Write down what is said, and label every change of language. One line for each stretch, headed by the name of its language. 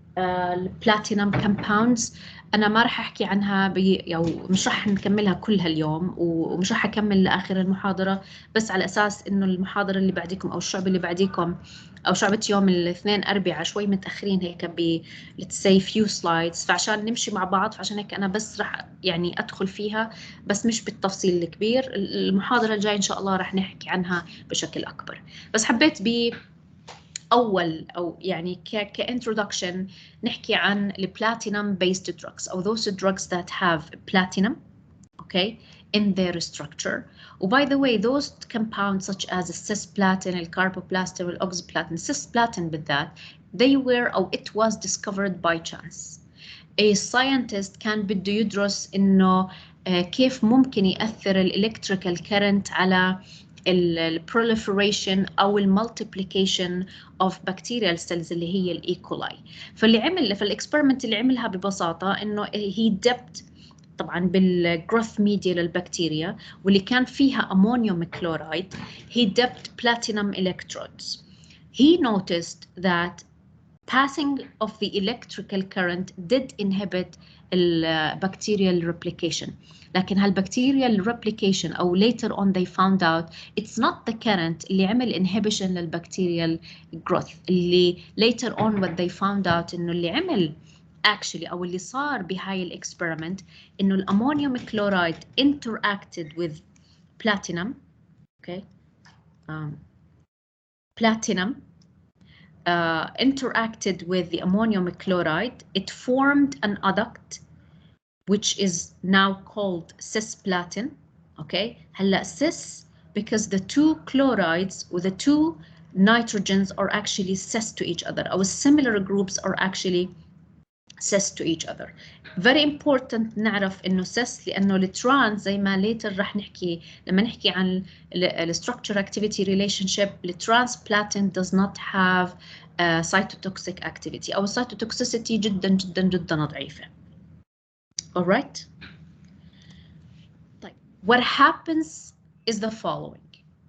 Arabic: البلاتينم compounds. أنا ما راح أحكي عنها أو مش راح نكملها كلها اليوم، ومش راح أكمل لآخر المحاضرة، بس على أساس إنه المحاضرة اللي بعديكم أو الشعب اللي بعديكم أو شعبة يوم الاثنين أربعة شوي متأخرين هيك
English: let's say few slides،
Arabic: فعشان نمشي مع بعض، فعشان هيك أنا بس راح يعني أدخل فيها بس مش بالتفصيل الكبير. المحاضرة الجاية إن شاء الله راح نحكي عنها بشكل أكبر، بس حبيت أول أو يعني كintroduction نحكي عن
English: platinum based drugs
Arabic: أو
English: those drugs that have platinum okay in their structure. By the way, those compounds such as cisplatin, carboplatin, oxyplatin, cisplatin بالذات, they were أو it was discovered by chance.
Arabic: A scientist كان بده يدرس إنه كيف ممكن يأثر الإلكتريكال current على البروليفريشن أو المالتيبليكيشن
English: of bacterial cells
Arabic: اللي هي الإيكولاي. فالإكسبيرمنت اللي عملها ببساطة إنه
English: he dipped
Arabic: طبعا بالجروث ميديا للبكتيريا واللي كان فيها أمونيوم كلورايد.
English: he dipped platinum electrodes. He noticed that passing of the electrical current did inhibit bacterial replication. لكن هالبكتيريال replication أو later on they found out it's not the current
Arabic: اللي عمل
English: inhibition للبكتيريال growth.
Arabic: اللي
English: later on what they found out
Arabic: إنه اللي عمل actually أو اللي صار بهاي الإكسبيرمنت إنه الأمونيوم كلورايد
English: interacted with platinum. Okay. Platinum interacted with the ammonium chloride. It formed an adduct which is now called cisplatin. Okay, هلا cis because the two chlorides or the two nitrogens are actually cis to each other. Our similar groups are actually cis to each other. Very important
Arabic: نعرف إنه cis لأنه الترانس زي ما later رح نحكي لما نحكي عن
English: structure activity relationship. الترانسبلاتين does not have cytotoxic activity أو cytotoxicity
Arabic: جدا جدا جدا ضعيفة.
English: Alright. طيب, what happens is the following.